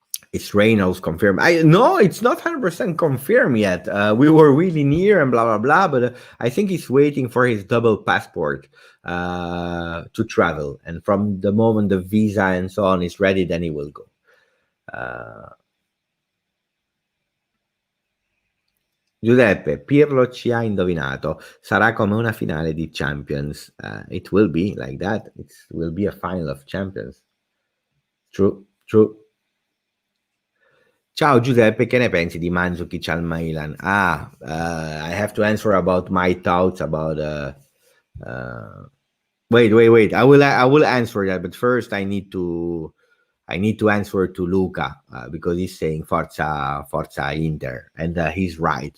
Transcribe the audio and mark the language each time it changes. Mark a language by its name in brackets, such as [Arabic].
[English] It's Reynolds confirmed. No, it's not 100% confirmed yet. We were really near and blah blah blah, but I think he's waiting for his double passport to travel, and from the moment the visa and so on is ready, then he will go. [Italian] Giuseppe, Pirlo ci ha indovinato. Sarà come una finale di Champions. [English] It will be like that. It will be a final of Champions. True. [Italian] Ciao Giuseppe, che ne pensi di Mandzukic al Milan? [English] I have to answer about my thoughts about wait. I will answer that, but first I need to answer to Luca because he's saying Forza Inter, and he's right.